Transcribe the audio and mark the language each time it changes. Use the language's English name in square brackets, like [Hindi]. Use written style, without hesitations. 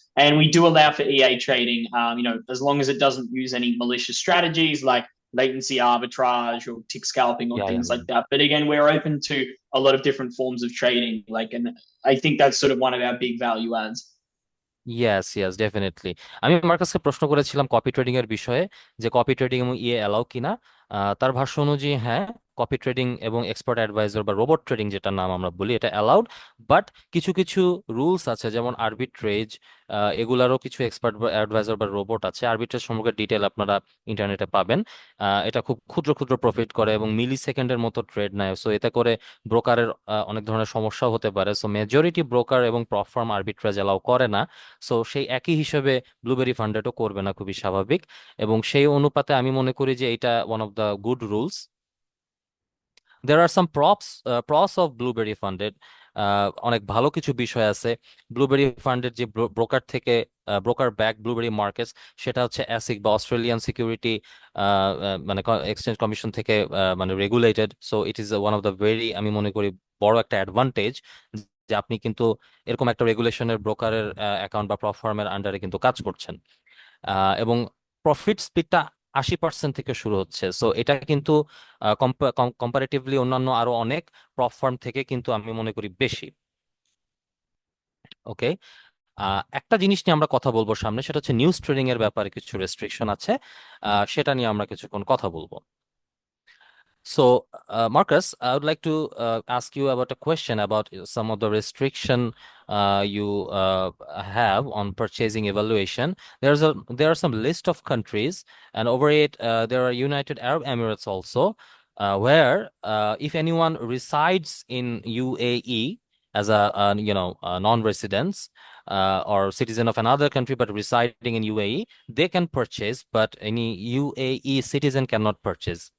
[English] And we do allow for EA trading, as long as it doesn't use any malicious strategies like latency arbitrage or tick scalping or Yeah, yeah, things yeah. like that. But again, we're open to a lot of different forms of trading. And I think that's sort of one of our big value adds. Yes yes definitely. [Bangla] আমি মার্কাসকে প্রশ্ন করেছিলাম copy trading এর বিষয়ে, যে copy trading এবং ইয়ে allow কিনা। তার ভাষ্য অনুযায়ী হ্যাঁ, কপি ট্রেডিং এবং এক্সপার্ট অ্যাডভাইজার বা রোবট ট্রেডিং যেটা নাম আমরা বলি, এটা অ্যালাউড। বাট কিছু কিছু রুলস আছে, যেমন আরবিট্রেজ, এগুলারও কিছু এক্সপার্ট অ্যাডভাইজার বা রোবট আছে। আরবিট্রেজ সম্পর্কে ডিটেল আপনারা ইন্টারনেটে পাবেন। এটা খুব ক্ষুদ্র ক্ষুদ্র প্রফিট করে এবং মিলি সেকেন্ডের মতো ট্রেড নেয়, সো এতে করে ব্রোকারের অনেক ধরনের সমস্যাও হতে পারে। সো মেজরিটি ব্রোকার এবং প্রপ ফার্ম আরবিট্রেজ অ্যালাউ করে না। সো সেই একই হিসেবে ব্লুবেরি ফান্ডেটও করবে না, খুবই স্বাভাবিক। এবং সেই অনুপাতে আমি মনে করি যে এটা [English] One of the good rules. There are some pros of blueberry funded. [Bangla] অনেক ভালো কিছু বিষয় আছে ব্লুবেরি ফান্ডের, যে ব্রোকার থেকে ব্রোকার ব্যাক ব্লুবেরি মার্কেটস, সেটা হচ্ছে অ্যাসিক বা অস্ট্রেলিয়ান সিকিউরিটি মানে এক্সচেঞ্জ কমিশন থেকে মানে regulated. [English] so it is one of the very, [Bangla] আমি মনে করি, বড় একটা অ্যাডভান্টেজ যে আপনি কিন্তু এরকম একটা রেগুলেশনের ব্রোকারের অ্যাকাউন্ট বা প্রপ ফার্মের আন্ডারে কিন্তু কাজ করছেন। এবং প্রফিট স্প্লিটটা 80% থেকে শুরু হচ্ছে। সো এটা কিন্তু কম্পারেটিভলি অন্যান্য আরো অনেক প্রপ ফার্ম থেকে কিন্তু আমি মনে করি বেশি। ওকে, একটা জিনিস নিয়ে আমরা কথা বলবো সামনে, সেটা হচ্ছে নিউজ ট্রেডিং এর ব্যাপারে কিছু রেস্ট্রিকশন আছে। সেটা নিয়ে আমরা কিছুক্ষণ কথা বলবো। [English] So, Marcus, I would like to ask you about a question about some of the restriction you have on purchasing evaluation. There are some list of countries, and over it there are United Arab Emirates also, where if anyone resides in UAE as a non-resident or citizen of another country but residing in UAE, they can purchase, but any UAE citizen cannot purchase.